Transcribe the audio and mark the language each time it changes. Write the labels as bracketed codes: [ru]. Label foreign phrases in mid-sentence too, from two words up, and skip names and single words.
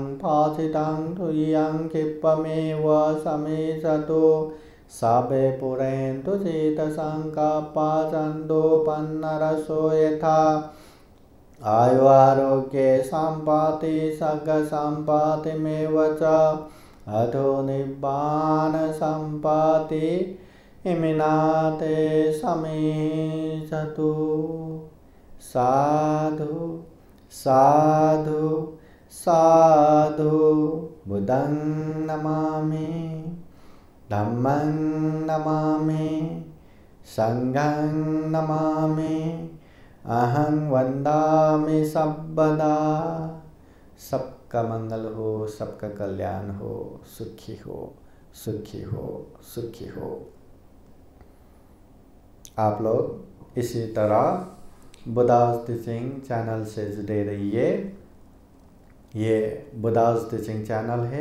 [pi] पाचितं तुयं क्षिप्रमेव समेषतु सर्वे पुरन्तु चित्तसङ्कल्पा छन्दोपन्नरसो यथा आयु आरोग्ये सम्पत्ति सर्गसम्पत्तिमेव च अथो निब्बाण सम्पत्ति इमिनाते समेषतु। साधु साधु साधु। बुद्धं नमामि, धम्मं नमामि, संघं नमामि, अहं वन्दामि सर्वदा। [hi] सबका मंगल हो, सबका कल्याण हो, सुखी हो, सुखी हो, सुखी हो। आप लोग इसी तरह बुद्धास टीचिंग चैनल से जुड़े रहिए। ये बुद्धास टीचिंग चैनल है।